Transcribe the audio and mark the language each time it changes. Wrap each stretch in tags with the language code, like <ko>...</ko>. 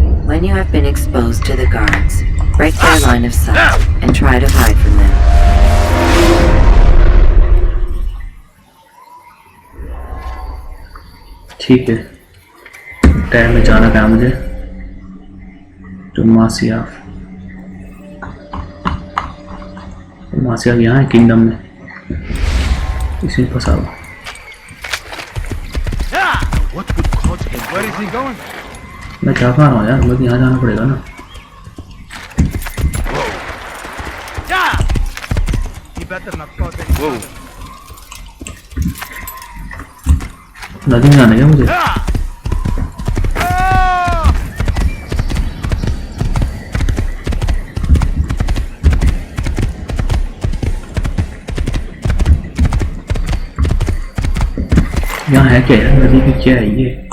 <en>When you have been exposed to the guards, break their line of sight and try to hide from them.</en> <hi>ठीक है, time में जाना था मुझे तो मासिया यहाँ है किंगडम में, इसी में फंसा हुआ।</hi> <en>Where is he going?</en> <hi>मैं क्या कह रहा हूँ यार, मुझे यहाँ जाना पड़ेगा ना।</hi> <en>He better not cause any trouble.</en> <hi>नदी में जाना है क्या मुझे? यहाँ है क्या यार, नदी की क्या है ये?</hi>